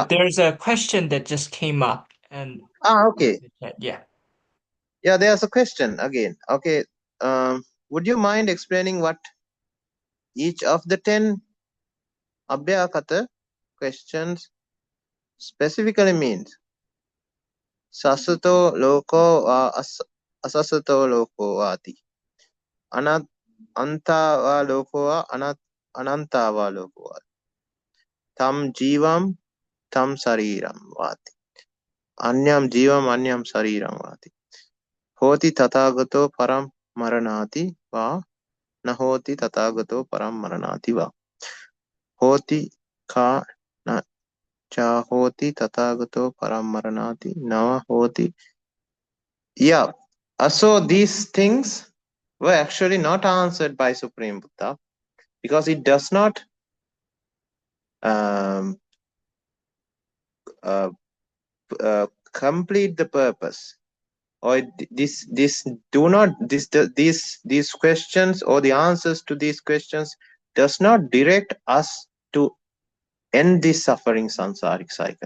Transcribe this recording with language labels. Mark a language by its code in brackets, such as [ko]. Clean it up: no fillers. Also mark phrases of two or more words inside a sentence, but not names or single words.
[en] but there's a question that just came up, and Okay. yeah. Yeah, there's a question again. Okay. Would you mind explaining what each of the 10 abhyakata questions specifically means? [pi] Sasato loko va asasato loko vati. Anta va loko va ananta va loko vati. Tam jivam tam sariram vati. Anyam jivam anyam sariram vati. Hoti tathagato param maranati va nahoti tathagato param maranati va. Hoti ka na cha hoti tathagato param maranati nava hoti. [en] Yeah. So these things were actually not answered by Supreme Buddha because it does not complete the purpose, or these questions or the answers to these questions does not direct us to end this suffering samsaric cycle.